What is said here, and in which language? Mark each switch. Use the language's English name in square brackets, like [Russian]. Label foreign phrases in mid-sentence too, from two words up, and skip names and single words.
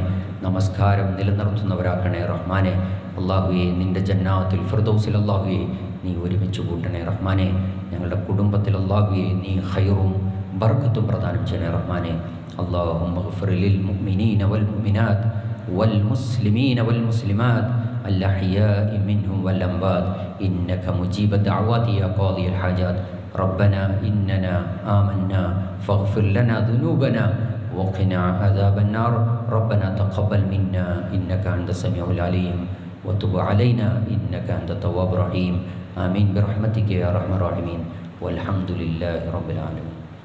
[Malayalam] നമസ്കാരം നിലനിർത്തുന്നവരാക്കണേ റഹ്മാനെ. അള്ളാഹുവെ നിൻ്റെ [Arabic] جنات الفردوس [Malayalam] അള്ളാഹുവെ നീ ഒരുമിച്ച് കൂട്ടണേ റഹ്മാനെ. ഞങ്ങളുടെ കുടുംബത്തിൽ അള്ളാഹുവെ നീ ഖൈറും ബർക്കത്തും പ്രദാനം ചെയ്യണേ റഹ്മാനെ. [Arabic] اللهم اغفر للمؤمنين والمؤمنات والمسلمين والمسلمات الأحياء منهم والأموات إنك مجيب الدعوات يا قاضي الحاجات ربنا إننا آمنا فاغفر لنا ذنوبنا وقنا عذاب النار ربنا تقبل منا إنك أنت السميع العليم وتب علينا إنك أنت التواب الرحيم آمين برحمتك يا أرحم الراحمين والحمد لله رب العالمين.